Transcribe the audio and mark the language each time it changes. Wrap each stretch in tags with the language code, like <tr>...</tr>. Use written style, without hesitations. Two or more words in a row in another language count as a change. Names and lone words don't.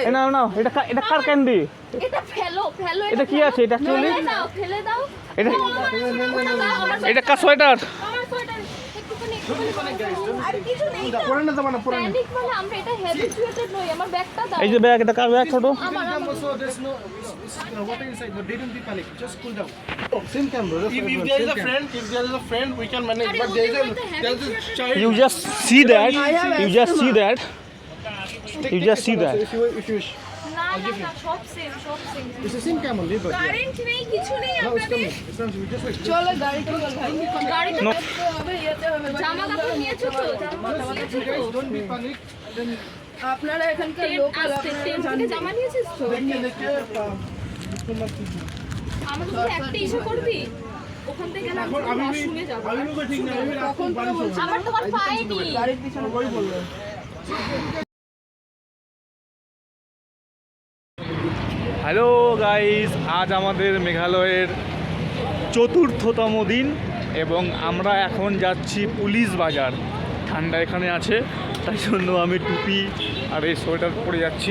<bn>না না, এটা কার ক্যান্ডি? এটা ফেলো এটা কি আছে? এটা অ্যাকচুয়ালি ফেলে দাও। এটা এটা কার সোয়েটার? আমার সোয়েটার একটুখানি আর কিছু নেই। পরে না যাবা না, পরে না। প্যানিক মানে আমরা এটা হ্যাবিচুয়েটেড নই। আমার ব্যাগটা দাও। এই যে ব্যাগ, এটা কার ব্যাগ ছোট? আমার</bn> <en>So there's no water inside, but they don't be panic. Just cool down. Same camera. If there is a friend, we can manage. But there is a child. You just see that. You just see that. You just see that. If you wish.</en> <bn>না না সব সেম</bn> <en>It's the same camera, leave it.</en> <bn>কারেন্ট নেই, কিছু নেই</bn> <en>No, it's</en> <bn>আপনাদের।</bn> <en>coming. It's not. We just wait.</en> <bn>চলো গাড়িতে চল ভাই। গাড়িতে</bn> <en>No.</en> <bn>হবে ইয়েতে হবে। জামা কাপড় নিয়েছো তো? জামা কাপড় নিয়েছো তো?</bn> <en>Don't be panic. Then</en> <bn>আপনারা এখানকার টেন্ট লোকাল, আসছে, আপনারা টেন্ট থেকে জানবেন। জামা নিয়েছিস তো? আমাকে তো একটা ইস্যু করবি। ওখান থেকে গেলে আমি শুনে যাবো।</bn> <hi>ठीक नहीं.</hi> <bn>তখন তো বলছি আমার তোমার পাইনি। গাড়ির পিছনে</bn> <hi>वही बोल रहे हैं.</hi> <bn>হ্যালো গাইস, আজ আমাদের মেঘালয়ের চতুর্থতম দিন এবং আমরা এখন যাচ্ছি পুলিশ বাজার। ঠান্ডা এখানে আছে, তাই জন্য আমি টুপি আর এই সোয়েটার পরে যাচ্ছি।</bn>